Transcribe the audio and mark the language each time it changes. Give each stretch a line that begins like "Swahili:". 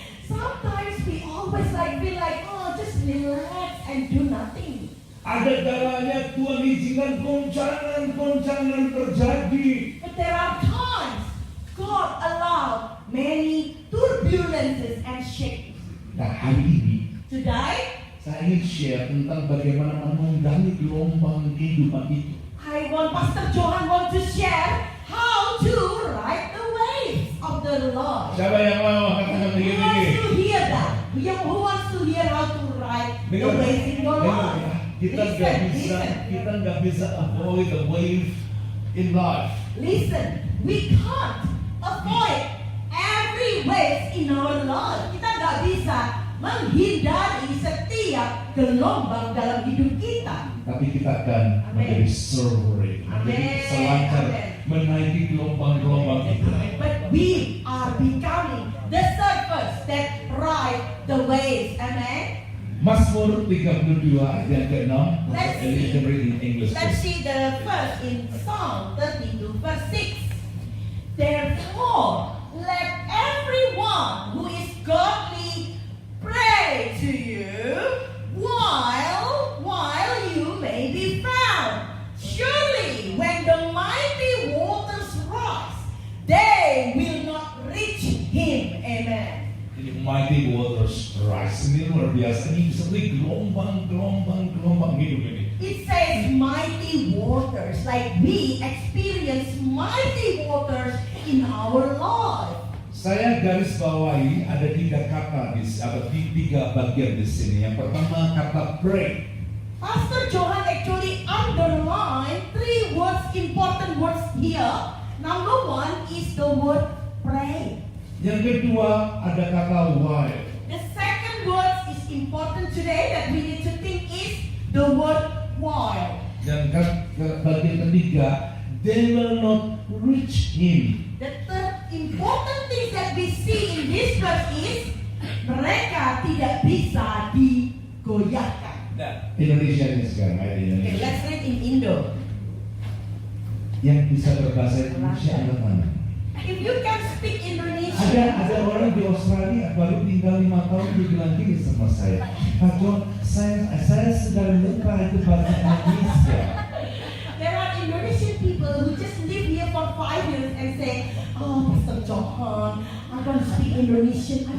English: Sometimes we always feel like, oh, just relax and do nothing.
Indonesian: Ada kalanya Tuhan izinkan goncangan terjadi.
English: But there are times God allowed many turbulences and shakes.
Indonesian: Nah, hari ini
English: Today,
Indonesian: saya ingin share tentang bagaimana menunggangi gelombang kehidupan itu.
English: Pastor Johan want to share how to ride the waves of the Lord.
Indonesian: Siapa yang mau katakan
English: Who
Indonesian: begini?
English: wants to hear that? Who wants to hear how to ride the waves in your life?
Indonesian: Kita nggak bisa
English: avoid the wave in life. Listen, we can't avoid every wave in our life.
Indonesian: Kita nggak bisa menghindari setiap gelombang dalam hidup kita. Tapi kita akan menjadi surfer, menjadi selancar, menaiki gelombang-gelombang itu.
English: But we are becoming the surfers that ride the waves. Amen.
Indonesian: Mazmur 32 ayat ke-6.
English: Let's And you can read in English. Let's please. see the verse in Psalm 32 verse 6. Therefore, let everyone who is godly pray to you while you may be found. Surely, when the mighty waters rise, they will not reach him. Amen.
Indonesian: Ini
English: mighty waters rise.
Indonesian: Ini luar biasa. Ini seperti gelombang hidup ini.
English: It says mighty waters, like we experience mighty waters in our life.
Indonesian: Saya garis bawahi ada 3 kata ada 3 bagian di sini. Yang pertama kata pray.
English: Pastor Johan actually underlined 3 words, important words here. Number 1 is the word pray.
Indonesian: Yang kedua ada kata while.
English: The second word is important today that we need to think is the word while.
Indonesian: Dan bagian ketiga,
English: they will not reach him. The third important thing that we see in this verse is
Indonesian: mereka tidak bisa digoyahkan. Nah, Indonesia ini sekarang, ayat
English: Okay,
Indonesian: Indonesia.
English: let's read in Indo.
Indonesian: Yang bisa berbahasa Indonesia angkat tangan.
English: If you can speak Indonesia,
Indonesian: Ada orang di Australia baru tinggal 5 tahun dia bilang gini sama saya, Pak John, saya sudah lupa itu bahasa Indonesia.
English: there are Indonesian people who just live here for 5 years and say, "Oh, Pastor Johan, I don't speak Indonesian.